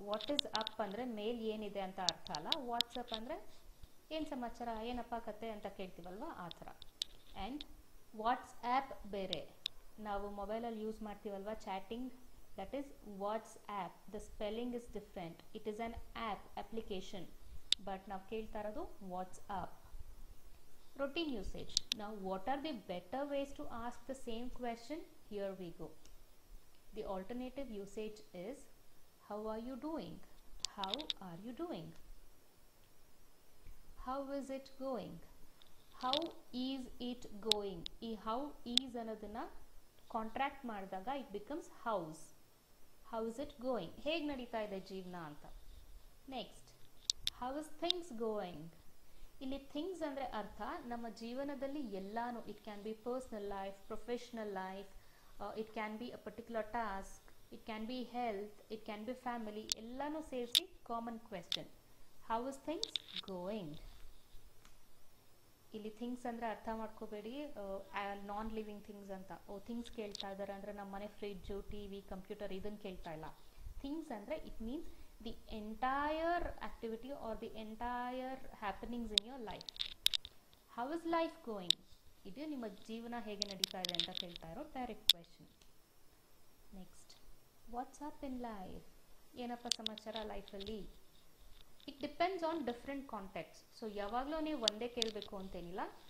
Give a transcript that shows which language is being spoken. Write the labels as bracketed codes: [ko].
[en] what is up [kn] ಅಂದರೆ ಮೇಲ್ ಏನಿದೆ ಅಂತ ಅರ್ಥ ಅಲ್ಲ. ವಾಟ್ಸಪ್ ಅಂದರೆ ಏನು ಸಮಾಚಾರ, ಏನಪ್ಪ ಕತೆ ಅಂತ ಕೇಳ್ತೀವಲ್ವ, ಆ ಥರ. ಆ್ಯಂಡ್ ವಾಟ್ಸ್ಆ್ಯಪ್ ಬೇರೆ, ನಾವು ಮೊಬೈಲಲ್ಲಿ use ಮಾಡ್ತೀವಲ್ವಾ chatting, [en] That is WhatsApp. The spelling is different. It is an app application, but [kn] ನಾವು ಕೇಳ್ತಾ ಇರೋದು [en] WhatsApp. Routine usage. Now, what are the better ways to ask the same question? Here we go. The alternative usage is, how are you doing? How are you doing? How is it going? How is it going? ಈ how is [kn] ಅನ್ನೋದನ್ನ contract ಮಾಡಿದಾಗ [en] it becomes hows. How is it going? [kn] ಹೇಗೆ ನಡೀತಾ ಇದೆ ಜೀವನ ಅಂತ. Next, [en] how is things going? [kn] ಇಲ್ಲಿ things ಅಂದರೆ ಅರ್ಥ ನಮ್ಮ ಜೀವನದಲ್ಲಿ ಎಲ್ಲಾನು. [en] it can be personal life, professional life, it can be a particular task, it can be health, it can be family, [kn] ಎಲ್ಲಾನು ಸೇರಿಸಿ common question. [en] How is things going? [kn] ಇಲ್ಲಿ things ಅಂದರೆ ಅರ್ಥ ಮಾಡ್ಕೋಬೇಡಿ ನಾನ್ ಲಿವಿಂಗ್ ಥಿಂಗ್ಸ್ ಅಂತ. Things ಕೇಳ್ತಾ ಇದ್ದಾರೆ ಅಂದರೆ ನಮ್ಮ ಮನೆ ಫ್ರಿಡ್ಜು, ಟಿ ವಿ, ಕಂಪ್ಯೂಟರ್ ಇದನ್ನು ಕೇಳ್ತಾ ಇಲ್ಲ. [en] Things ಅಂದರೆ it means the entire activity or the entire happenings in your life. How is life going? [kn] ಇದು ನಿಮ್ಮ ಜೀವನ ಹೇಗೆ ನಡೀತಾ ಇದೆ ಅಂತ ಕೇಳ್ತಾ ಇರೋ direct question. Next, [en] What's up in life? [kn] ಏನಪ್ಪ ಸಮಾಚಾರ ಲೈಫಲ್ಲಿ? [en] It depends on different contexts. [kn] So ಯಾವಾಗಲೂ ನೀವು ಒಂದೇ ಕೇಳಬೇಕು ಅಂತೇನಿಲ್ಲ.